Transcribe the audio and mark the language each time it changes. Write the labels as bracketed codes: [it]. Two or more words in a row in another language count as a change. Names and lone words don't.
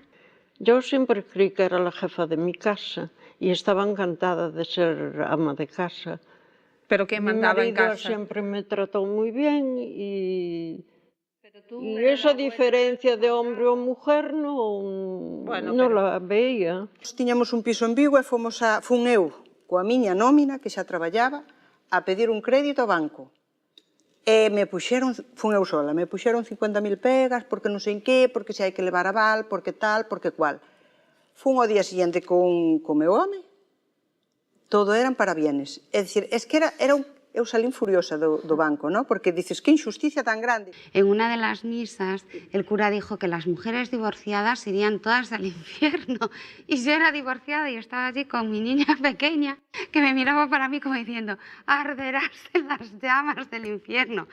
[es] Yo siempre creí que era la jefa de mi casa y estaba encantada de ser ama de casa. ¿Pero qué mandaba en casa? Mi marido siempre me trató muy bien y esa diferencia de hombre o mujer no la veía. [gl] Tiñamos un piso en Vigo e fun eu, coa miña nómina, que xa traballaba, a pedir un crédito ao banco. E fun eu sola, me puxeron 50.000 pegas, porque non sei en qué, porque se hai que levar aval, porque tal, porque cual. Fun ao día siguiente con meu home, todo eran parabienes. É dicir, eu salín furiosa do banco, [es] ¿no? Porque dices, qué injusticia tan grande. En una de las misas, el cura dijo que las mujeres divorciadas irían todas al infierno. Y yo era divorciada y estaba allí con mi niña pequeña, que me miraba para mí como diciendo, arderás en las llamas del infierno.